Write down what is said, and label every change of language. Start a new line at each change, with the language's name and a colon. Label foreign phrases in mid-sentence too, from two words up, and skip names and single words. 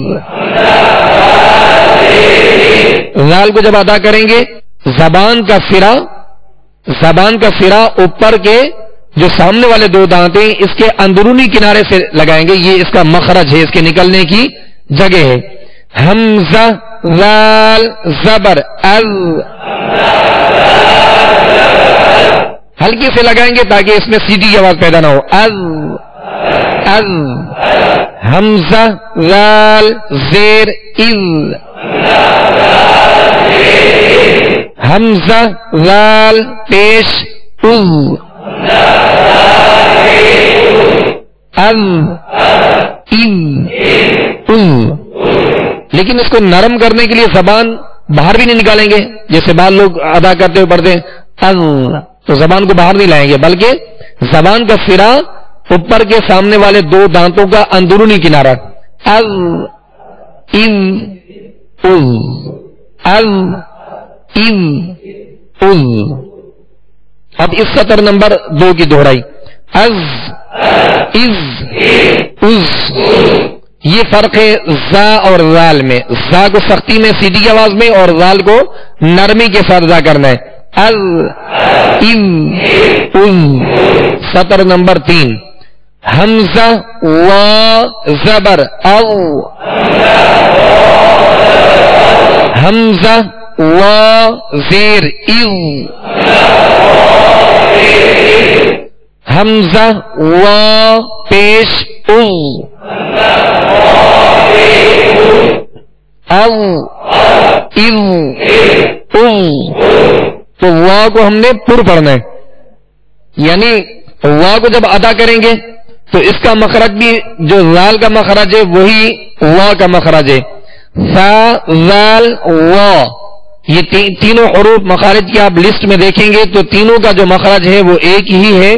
Urdu: زال کو جب ادا کریں گے زبان کا سرا اوپر کے جو سامنے والے 2 دانت ہیں اس کے اندرونی کنارے سے لگائیں گے، یہ اس کا مخرج ہے، اس کے نکلنے کی جگہ ہے. حمزہ زال زبر از، ہلکی سے لگائیں گے تاکہ اس میں سیٹی کی آواز پیدا نہ ہو. از از. حمزہ زال زیر از، حمزہ زال پیش از. از از از. لیکن اس کو نرم کرنے کے لیے زبان باہر بھی نہیں نکالیں گے، جیسے بعض لوگ ادا کرتے ہوئے پڑھتے ہیں از، تو زبان کو باہر نہیں لائیں گے بلکہ زبان کا سرا اوپر کے سامنے والے 2 دانتوں کا اندرونی کنارہ. از از از از از از. اب اس سطر نمبر 2 کی دوہرائی. از از از. یہ فرق ہے زا اور زال میں، زا کو سختی میں سیٹی کی آواز میں اور زال کو نرمی کے ساتھ ادا کرنا ہے. از از از. سطر نمبر 3 حمزہ وا زبر او، حمزہ وا زیر از، حمزہ وا پیش از. او از از. تو وا کو ہم نے پر پڑھنا ہے، یعنی وا کو جب ادا کریں گے تو اس کا مخرج بھی جو زال کا مخرج ہے وہی وا کا مخرج ہے. سا زال وا، یہ تینوں حروف مخارج کی آپ لسٹ میں دیکھیں گے تو تینوں کا جو مخرج ہے وہ ایک ہی ہے.